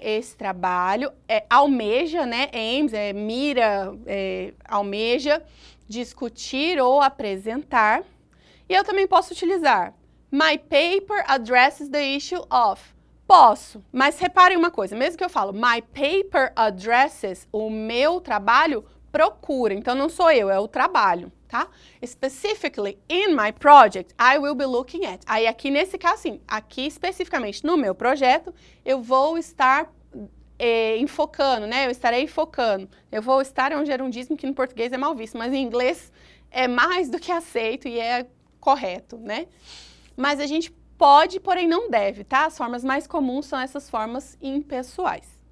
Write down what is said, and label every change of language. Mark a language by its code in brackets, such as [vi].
[pt] Esse trabalho almeja, né? Aims, mira, almeja discutir ou apresentar. E eu também posso utilizar [en] my paper addresses the issue of. [pt] Posso, mas reparem uma coisa, mesmo que eu falo [en] my paper addresses, [pt] o meu trabalho procura, então não sou eu, é o trabalho, tá? [en] Specifically in my project, I will be looking at. [pt] Aí aqui nesse caso, sim, aqui especificamente no meu projeto, eu vou estar enfocando, né? Eu estarei focando. Eu vou estar é um gerundismo que no português é mal visto, mas em inglês é mais do que aceito e é correto, né? Mas a gente pode, porém não deve, tá? As formas mais comuns são essas formas impessoais.